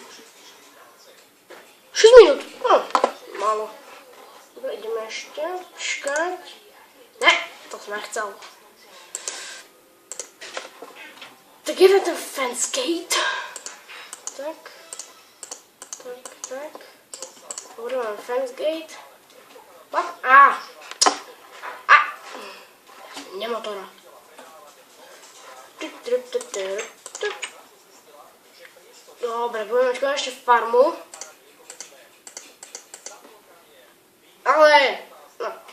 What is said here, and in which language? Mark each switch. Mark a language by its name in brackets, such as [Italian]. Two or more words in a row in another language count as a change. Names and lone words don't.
[Slovak] 6 minút. Málo. Dobre, ideme ešte počkať. Ne, to som nechcel. Tak je ten [English] fence gate. [Slovak] Tak. Dobre, mám [English] fence gate. What? [Slovak] Nemotora. Dobre, budeme mať konečne farmu. Ale... No.